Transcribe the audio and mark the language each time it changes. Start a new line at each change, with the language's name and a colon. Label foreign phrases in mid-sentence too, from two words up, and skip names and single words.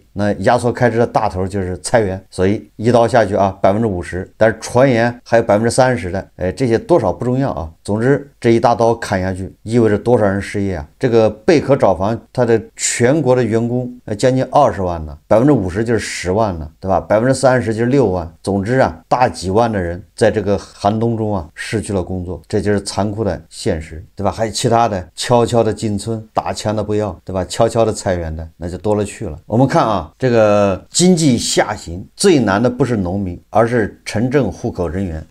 Chinese: 那壓縮開支的大頭就是裁員，所以一刀下去50%，但是傳言還有30%的，這些多少不重要總之這一大刀砍下去，意味着多少人失業這個貝殼找房，它的全國的員工將近20萬呢，50%就是10萬呢，對吧？30%就是6萬，總之大幾萬的人在這个寒冬中失去了工作，這就是殘酷的現實，對吧？還有其他的悄悄的進村，打槍的不要，對吧？悄悄的裁員的那就多了去了。我們看這個經濟下行最難的不是農民，而是城鎮戶口人員。